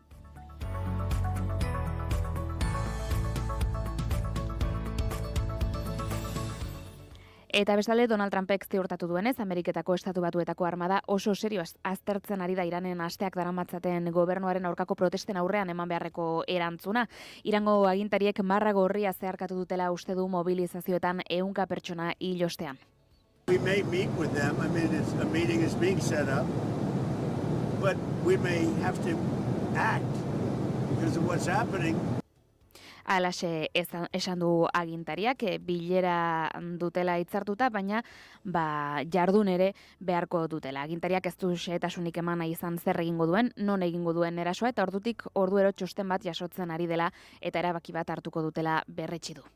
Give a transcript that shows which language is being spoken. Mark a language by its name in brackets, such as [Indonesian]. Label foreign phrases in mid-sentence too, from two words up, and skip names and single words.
[Basque] Eta bestalde Donald Trumpek ziurtatu duenez, Ameriketako Estatu Batuetako armada oso serio aztertzen ari da Iranen asteak daramatzaten gobernuaren aurkako protesten aurrean eman beharreko erantzuna. Irango agintariek marra gorria zeharkatu dutela uste du mobilizazioetan 100 pertsona hil ostean. [English] We may meet with them. I mean, a meeting is being set up, but we may have to act because of what's happening. [Basque] Alaxe esan du agintariak, bilera dutela hitzartuta, baina jardun ere beharko dutela. Agintariak ez du xehetasunik eman nahi izan zer egingo duen, non egingo duen erasoa, eta ordutik orduero txosten bat jasotzen ari dela eta erabaki bat hartuko dutela berretsi du.